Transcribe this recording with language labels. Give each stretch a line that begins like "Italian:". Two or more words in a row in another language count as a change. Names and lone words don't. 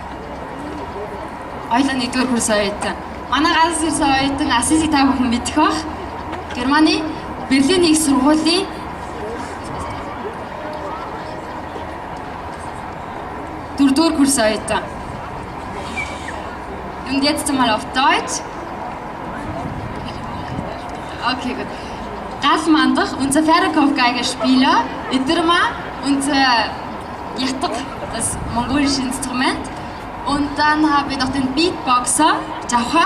Mongolian: Ойлон 1-р курс оюутан. Манай ганц ирсэн оюутан Асиси та бүхэн мэдэх бах. Германы Berlin их сургуулийн дөрөвдүгээр курс оюутан.
German: Und jetzt mal auf Deutsch. Okay, gut. Ralf Mandach, unser Pferdekopfgeigerspieler, Idrma, unser Yataq, das mongolische Instrument. Und dann haben wir noch den Beatboxer, Jaucha.